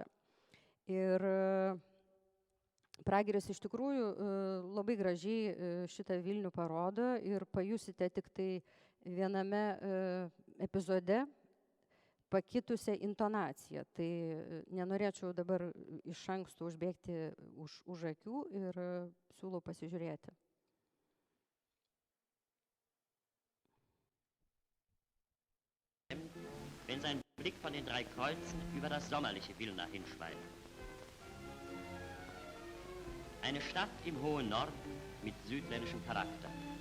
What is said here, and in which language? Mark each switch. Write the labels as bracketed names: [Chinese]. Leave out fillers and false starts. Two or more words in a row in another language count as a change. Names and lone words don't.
[Lithuanian] Ir Prageris iš tikrųjų labai gražiai šitą Vilnių parodo ir pajusite tik tai viename epizode pakitusią intonaciją. Tai nenorėčiau dabar iš anksto užbėgti už akių ir siūlau pasižiūrėti. [German] Wenn sein Blick von den 3 Kreuzen über das sommerliche Vilna hinschweift. Eine Stadt im hohen Norden mit südländischem Charakter.